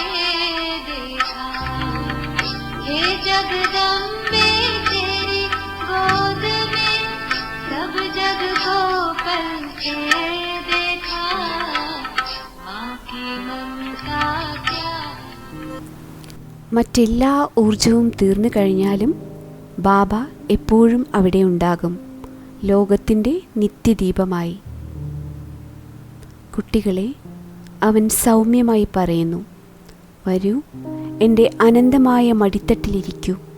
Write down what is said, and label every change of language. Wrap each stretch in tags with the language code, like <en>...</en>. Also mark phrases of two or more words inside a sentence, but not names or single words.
<hi>देखा, हे जगदम्बे तेरी गोद में सब जग को पलके देखा, माँ की ममता क्या.</hi> <ml>മറ്റെല്ലാ ഊർജവും തീർന്നു കഴിഞ്ഞാലും ബാബ എപ്പോഴും അവിടെ ഉണ്ടാകും, ലോകത്തിൻ്റെ നിത്യദീപമായി. കുട്ടികളെ, അവൻ സൗമ്യമായി പറയുന്നു, വരൂ, എൻ്റെ അനന്തമായ മടിത്തട്ടിലിരിക്കൂ.</ml>